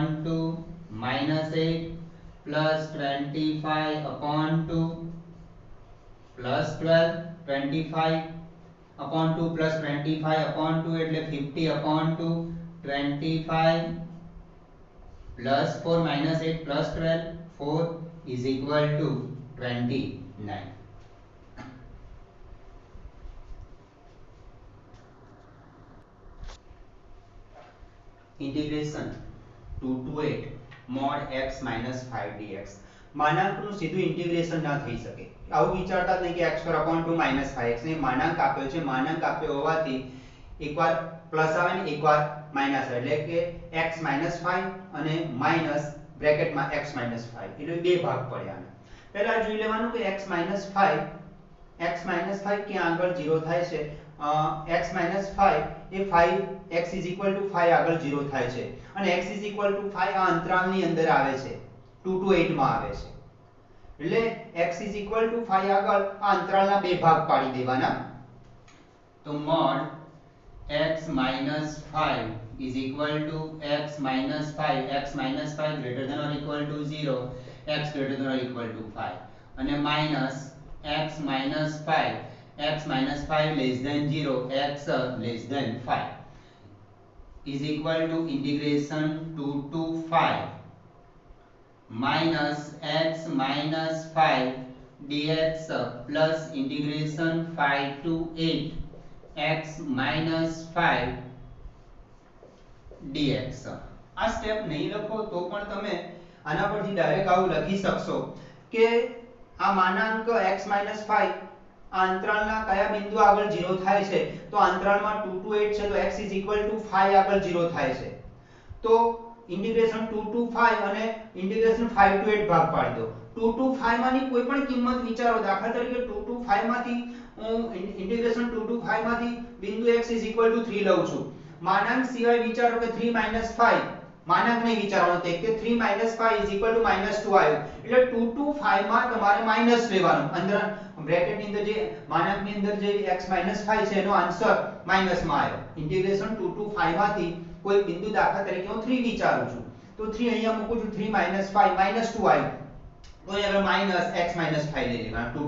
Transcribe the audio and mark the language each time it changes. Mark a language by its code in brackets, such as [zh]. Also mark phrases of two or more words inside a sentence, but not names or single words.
[en] 2 minus 8 plus 25 upon 2 plus 12 25 upon 2 plus 25 upon 2 એટલે 50 upon 2 25 plus 4 minus 8 plus 12 4 is equal to 29. Integration 2 to 8 mod x minus 5 dx [gu] માનાંકનું સીધું ઇન્ટિગ્રેશન ના થઈ શકે આવું વિચારતા જ નહીં કે x પર [en] upon 2 minus 5x [gu] ને માનાંક આપ્યો છે માનાંક આપ્યો હોવાથી એકવાર પ્લસ આવે ને એકવાર માઈનસ એટલે કે [en] x minus 5 [gu] અને માઈનસ બ્રેકેટમાં [en] x minus 5 [gu] એટલે બે ભાગ પડ્યા પહેલા જોઈ લેવાનું કે [en] x minus 5 [gu] ક્યાં આગળ 0 થાય છે [en] x minus 5 એ 5 x is equal to 5 [gu] આગળ 0 થાય છે અને [en] x is equal to 5 આ [gu] અંતરાલની અંદર આવે છે 2 to 8 માં આવે છે એટલે [en] x is equal to 5 [gu] આગળ આ અંતરાલના બે ભાગ પાડી દેવાના તો [en] mod x minus 5 is equal to x minus 5 greater than or equal to 0 x greater than or equal to 5 અને minus x minus 5 less than 0 x less than 5 is equal to integration 2 to 5 minus x minus 5 dx plus integration 5 to 8 x minus 5 dx [gu] આ સ્ટેપ નહીં લખો તો પણ તમે આના પરથી ડાયરેક્ટ આવું લખી શકશો કે આ માનાંક [en] x minus 5 [gu] આ અંતરાલના કયા બિંદુ આગળ 0 થાય છે તો અંતરાલમાં 2 to 8 છે તો [en] x is equal to 5 [gu] આગળ 0 થાય છે તો इंटीग्रेशन 2 to 5 અને इंटीग्रेशन 5 to 8 ભાગ પાડી દો 2 to 5 માની કોઈ પણ કિંમત વિચારો દાખલા તરીકે 2 to 5 માંથી હું इंटीग्रेशन 2 to 5 માંથી બિંદુ [en] x is equal to 3 [gu] લઉં છું માનાંક સિવાય વિચારો કે 3 minus 5 માનાંક નહીં વિચારવાનો તે કે [en] 3 minus 5 is equal to -2 [gu] આવ્યું એટલે 2 to 5 માં તમારે માઈનસ લેવાનું અંદર બ્રેકેટ ની અંદર જે માનાંક ની અંદર જે [en] x minus 5 [gu] છે એનો આન્સર માઈનસ માં આવ્યો इंटीग्रेशन 2 to 5 માંથી કોઈ બિંદુ દાખલા તરીકે હું 3 વિચારું છું તો 3 અહીંયા મૂકું છું 3 minus 5 -2 આવ્યું તો અહીંયા માઈનસ [en] x minus 5 [gu] લઈ લેવાનું 2